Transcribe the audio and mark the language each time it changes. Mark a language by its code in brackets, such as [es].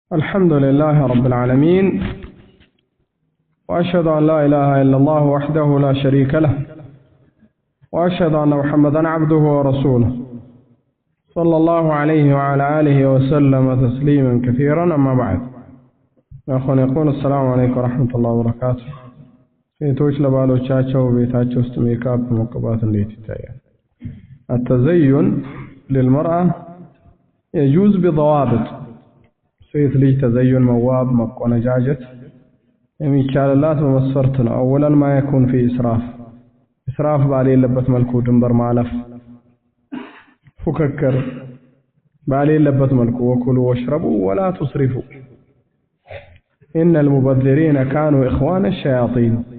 [ar] الحمد لله رب العالمين وأشهد أن لا إله إلا الله وحده لا شريك له وأشهد أن محمدا عبده ورسوله صلى الله عليه وعلى آله وسلم تسليما كثيرا. أما بعد، أخواني يقول السلام عليكم ورحمة الله وبركاته. [am] ሴቶች ለባሎቻቸው ቤታቸው ውስጥ ሜካፕ መቀባት እንዴት ይታያል? [ar] التزين للمرأة يجوز بضوابط. [am] ሴት ልጅ ተዘዩን መዋብ መቆነጃጀት የሚቻልላት በመስፈርት ነው። [ar] أولا ما يكون في إسراف [am] ባሌለበት መልኩ ድንበር ማለፍ፣ ፉክክር ባሌለበት መልኩ [ar] وكلوا واشربوا ولا تسرفوا إن المبذرين كانوا إخوان الشياطين.